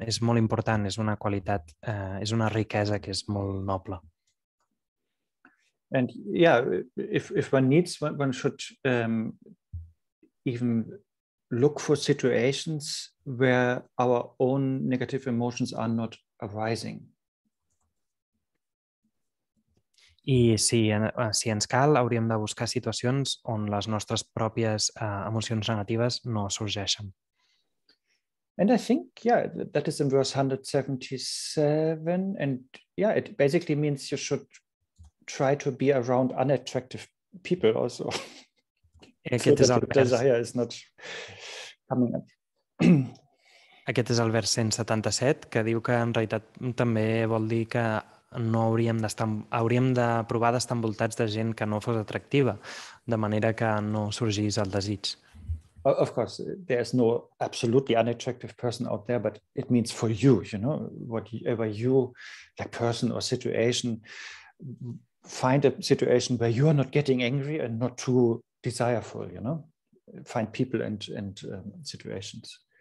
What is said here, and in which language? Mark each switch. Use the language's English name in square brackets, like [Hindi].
[Catalan] És molt important, és una qualitat, és una riquesa que és molt noble. [English] And if one needs, one should even look for situations where our own negative emotions are not arising. [Catalan] I si ens cal, hauríem de buscar situacions on les nostres pròpies emocions negatives no sorgeixen. [English] And I think, that is in verse 177. And it basically means you should try to be around unattractive people also. [Catalan] Aquest és el vers. [English] Desire is not coming up. [Catalan] Aquest és el vers 177, que diu que en realitat també vol dir que no hauríem de provar d'estar envoltats de gent que no fos atractiva, de manera que no sorgís el desig. [English] Of course, there's no absolutely unattractive person out there, but it means for you, whatever you, like person or situation, find a situation where you are not getting angry and not too desireful, find people and situations.